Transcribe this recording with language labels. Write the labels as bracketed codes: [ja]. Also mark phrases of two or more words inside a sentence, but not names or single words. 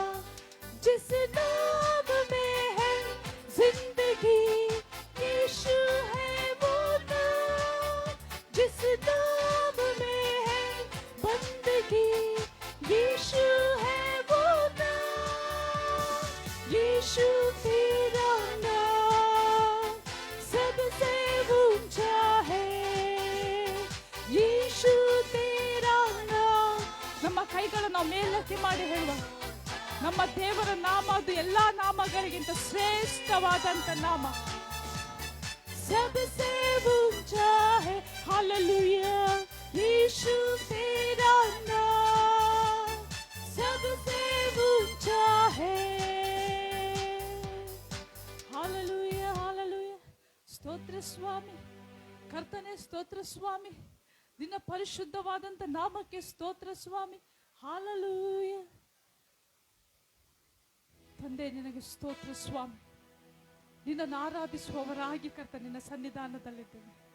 [hi] जिस नाम में है जिंदगी, यीशु है वो नाम। जिस नाम में है बंदगी, यीशु है वो नाम। यीशु तेरा नाम सबसे ऊंचा है। यीशु तेरा नाम. [kn] ನಮ್ಮ ಕೈಗಳನ್ನು ಮೇಲಕ್ಕೆ ಮಾಡಿ ಹೇಳುವ, ನಮ್ಮ ದೇವರ ನಾಮ ಅದು ಎಲ್ಲಾ ನಾಮಗಳಿಗಿಂತ ಶ್ರೇಷ್ಠವಾದಂತ ನಾಮ. [hi] सबसे ऊंचा है। हालेलुया। यीशु तेरा नाम सबसे ऊंचा है। हालेलुया, हालेलुया. [kn] ಸ್ತೋತ್ರ ಸ್ವಾಮಿ, ಕರ್ತನೇ ಸ್ತೋತ್ರ ಸ್ವಾಮಿ. ನಿನ್ನ ಪರಿಶುದ್ಧವಾದಂತ ನಾಮಕ್ಕೆ ಸ್ತೋತ್ರ ಸ್ವಾಮಿ. ಹಾಲೆಲೂಯ. ತಂದೆ ನಿನಗೆ ಸ್ತೋತ್ರ ಸ್ವಾಮಿ. ನಿನ್ನನ್ನು ಆರಾಧಿಸುವವರಾಗಿ ಕರ್ತ ನಿನ್ನ ಸನ್ನಿಧಾನದಲ್ಲಿದ್ದೇವೆ.